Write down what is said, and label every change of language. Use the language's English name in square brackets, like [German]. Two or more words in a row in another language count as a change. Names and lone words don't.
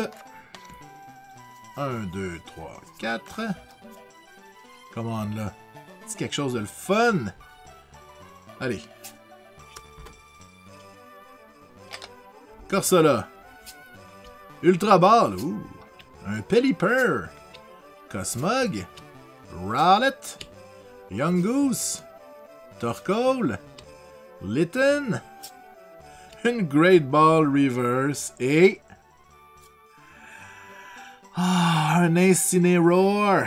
[French] 1, 2, 3, 4. Commande là. C'est quelque chose de le fun. Allez. Corsola. Ultra Ball. Ouh. Un Pelipper. Cosmog. Rowlet. Young Goose. Torkoal. Litten. Une Great Ball Reverse. Et... un Incineroar.